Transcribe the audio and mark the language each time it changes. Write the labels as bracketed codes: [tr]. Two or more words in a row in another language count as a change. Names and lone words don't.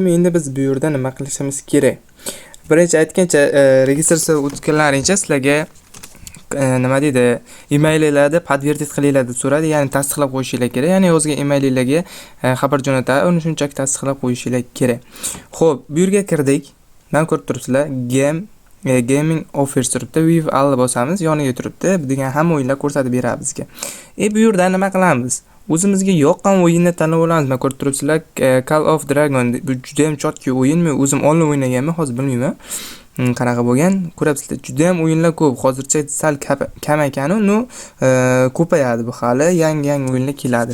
[uz] Endi biz bu yerda nima qilishimiz kerak? Birinchi aytgancha registratsiyaga o'tganlaringcha sizlarga nima deydi, emaillarni podvertit qilinglar deb so'radi, ya'ni tasdiqlab qo'yishinglar kerak. Ya'ni yozgan emaillarga xabar jo'natadi, uni shunchaki tasdiqlab qo'yishinglar kerak. Xo'p, bu yerga kirdik. Mana ko'rib turibsizlar, [en] gaming offers [uz] turibdi. [en] With all [uz] bosamiz, yoniga turibdi. Bu degan hamma o'yinlar ko'rsatib beradi bizga. Bu yerda nima qilamiz? O'zimizga yoqqan o'yinni tanlab olamiz. Mana ko'rib turibsizlar, Call of Dragon. Bu juda ham chotki o'yin. Men o'zim onlayn o'ynaganman, hozir bilmayman qanaqa bo'lgan. Ko'rabsizlar, juda ham o'yinlar ko'p. Hozircha sal kam ekan, uni ko'payadi bu hali, yangi o'yinlar keladi.